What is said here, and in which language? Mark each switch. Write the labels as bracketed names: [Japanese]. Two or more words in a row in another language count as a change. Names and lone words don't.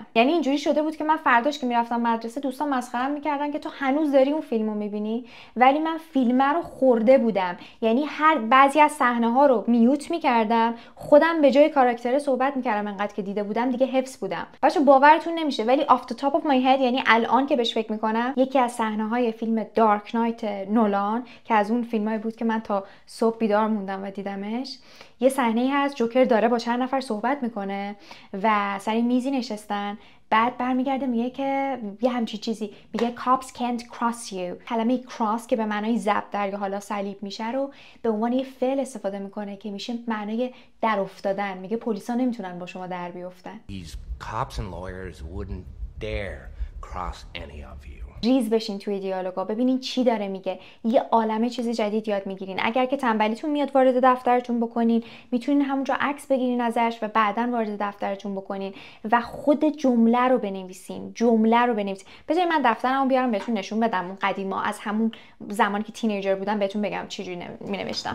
[Persian] یعنی اینجوری شده بود که من فرداش که میرفتم مدرسه دوستان مسخره‌ام میکردن که تو هنوز داری اون فیلمو میبینی، ولی من فیلم رو خورده بودم. یعنی هر بعضی از صحنه ها رو میوت میکردم، خودم به جای کاراکتر صحبت میکردم. انقدر که دیده بودم دیگه حفظ بودم. بچه باورتون نمیشه ولی [English] off the top of my head، [Persian] یعنی الان که بهش فکر میکنم، یکی از صحنه های فیلم دارک نایت نولان که از اون فیلمایی بود که من تا صبح بیدار موندم و دیدمش، یه صحنه‌ای هست جوکر داره با چند نفر صحبت میکنه و سر میزی نشستن، بعد برمیگرده میگه که یه همچین چیزی میگه [English] cops can't cross you. [Persian] کلمه cross که به معنای ضرب در یا حالا صلیب میشه رو به عنوان یه فعل استفاده میکنه که میشه معنای در افتادن. میگه پلیسا نمیتونن با شما در بیفتن. [English] These cops and lawyers wouldn't dare cross any of you. [Persian] ریز بشین توی دیالوگا، ببینین چی داره میگه. یه عالمه چیز جدید یاد میگیرین. اگر که تنبلیتون میاد وارد دفترتون بکنین، میتونین همونجا عکس بگیرین ازش و بعداً وارد دفترتون بکنین و خود جمله رو بنویسین. بذارید من دفترمو بیارم بهتون نشون بدم. اون قدیما از همون زمانی که تینیجر بودم بهتون بگم چجوری مینوشتم.